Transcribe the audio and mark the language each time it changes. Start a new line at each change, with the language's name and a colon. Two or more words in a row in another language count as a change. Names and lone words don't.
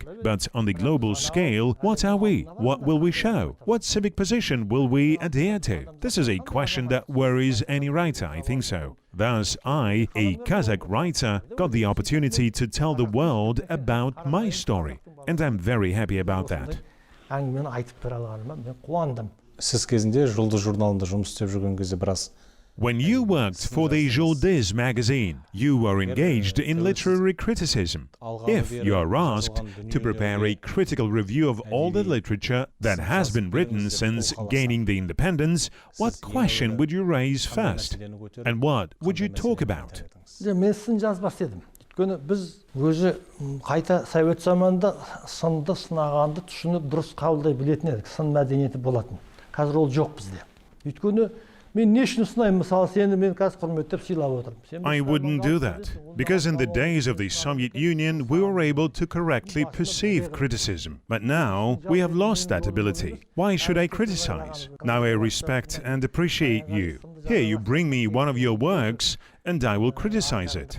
English: But on the global scale, what are we? What will we show? What civic position will we adhere to? This is a question that worries any writer, I think so. Thus, I, a Kazakh writer, got the opportunity to tell the world about my story. And I'm very happy about that.
Kazakh: Сіз кезінде Жұлдыз журналында жұмыс істеп жүрген кезде біраз
English: When you worked for the Joly magazine, you were engaged in literary criticism. If you are asked to prepare a critical review of all the literature that has been written since gaining the independence, what question would you raise first? And what would you talk about?
Kazakh: Мен сын жазбас едім. Өйткені біз өзі қайта совет заманында сынды сынағанды түсініп дұрыс қабылдай білетін едік. Сын мәдениеті болатын. Қазір ол жоқ бізде. Өйткені мен не үшін сынаймын? Мысалы, сені мен қазір құрметтеп сыйлап отырмын.
English: I wouldn't do that, because in the days of the Soviet Union, we were able to correctly perceive criticism. But now, we have lost that ability. Why should I criticize? Now I respect and appreciate you. Here you bring me one of your works, and I will criticize it.